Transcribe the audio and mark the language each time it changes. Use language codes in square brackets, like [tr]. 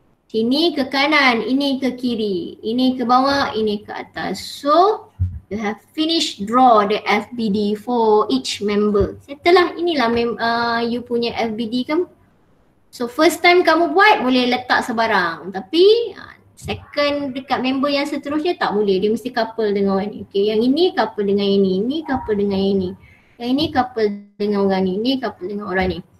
[ms] Sini ke kanan, ini ke kiri, ini ke bawah, ini ke atas. [en] So you have finished draw the FBD for each member. [ms] Setelah inilah you punya FBD kamu. So [en] first time [ms] kamu buat boleh letak sebarang, tapi second dekat member yang seterusnya tak boleh. Dia mesti couple dengan orang ni. Okay, yang ini couple dengan ini couple dengan ini. Yang ini couple dengan orang ni couple dengan orang ni.